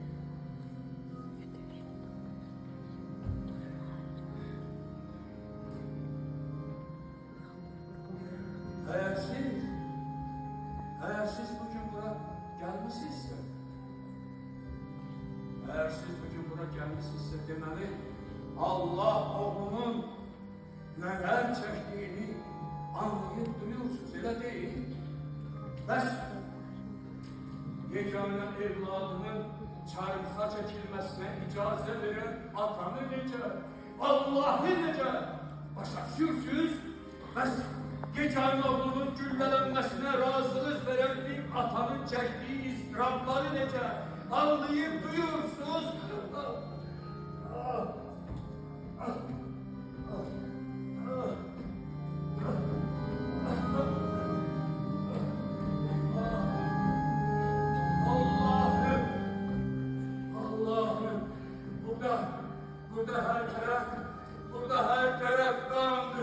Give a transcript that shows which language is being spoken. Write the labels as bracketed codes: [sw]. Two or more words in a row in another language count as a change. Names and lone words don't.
[tr] Eğer siz bugün bura gelmişsizse, demeli Allah oğlunun neler çektiğini anlayıp duyuyorsunuz, öyle değil. [az] Bəs yeganə evladının çarmıxa çəkilməsinə icazə veren atanı necə, Allah'ı necə başa düşürsünüz? Bəs yeganə oğlunun güllələnməsinə razılıq veren bir atanın çəkdiyi istirabları necə [tr] anlayıp duyuyorsunuz? Allah'ım, burada her taraf kandı.